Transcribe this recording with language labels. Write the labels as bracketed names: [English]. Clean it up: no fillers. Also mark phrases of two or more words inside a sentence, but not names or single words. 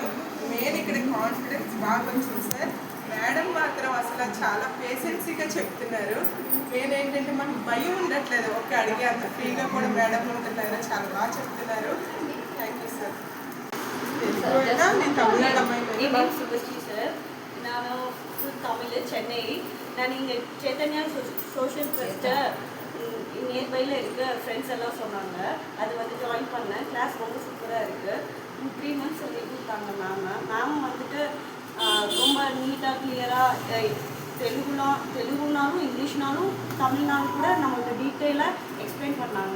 [Telugu] మెయిన్ ఇక్కడ కాన్ఫిడెన్స్ బాగా వచ్చింది సార్. మేడం మాత్రం అసలు చాలా పేషెన్సీగా చెప్తున్నారు. మెయిన్ ఏంటంటే మనకు భయం ఉండట్లేదు, ఒక అడిగే అంత ఫ్రీగా కూడా మేడం ఉంటున్నారు, చాలా బాగా చెప్తున్నారు. [English] thank you sir. [Telugu] నేను తమిళనాడు అమ్మాయి [Tamil] சார். நான் தமிழ் சென்னை. நான் இங்கே சைத்தன்யா சோஷியல் ட்ரஸ்ட்டை நியர்பையில் இருக்க ஃப்ரெண்ட்ஸ் எல்லாம் சொன்னாங்க, அது வந்து ஜாயின் பண்ணேன். கிளாஸ் ரொம்ப சூப்பராக இருக்குது. 3 months சொல்லி கொடுத்தாங்க மேம் வந்துட்டு ரொம்ப நீட்டாக கிளியராக தெலுங்குனாலும் இங்கிலீஷ்னாலும் தமிழ்னாலும் கூட நம்மளுக்கு [English] detailaaga explain [Tamil] பண்ணாங்க.